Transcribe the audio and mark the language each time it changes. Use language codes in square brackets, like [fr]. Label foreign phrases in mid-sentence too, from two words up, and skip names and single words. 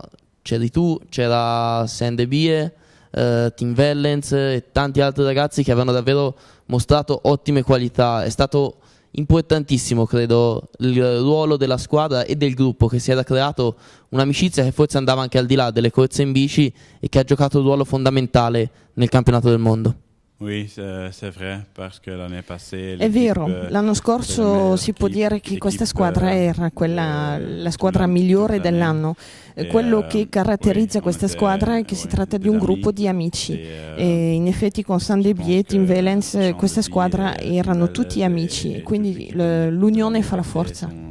[it] C'eri tu, c'era Sandebie, Tim Wellens e tanti altri ragazzi che avevano davvero mostrato ottime qualità. È stato importantissimo, credo, il ruolo della squadra e del gruppo che si era creato, un'amicizia che forse andava anche al di là delle corse in bici e che ha giocato un ruolo fondamentale nel campionato del mondo. [fr] Oui, c'est vrai, parce que l'année passée, [it] è vero, l'anno scorso si può dire che questa squadra era la squadra migliore dell'anno. Quello che caratterizza questa squadra è che si tratta di un gruppo di amici e in effetti con Sandebie e Tim Wellens questa squadra erano tutti amici, quindi l'unione fa la forza.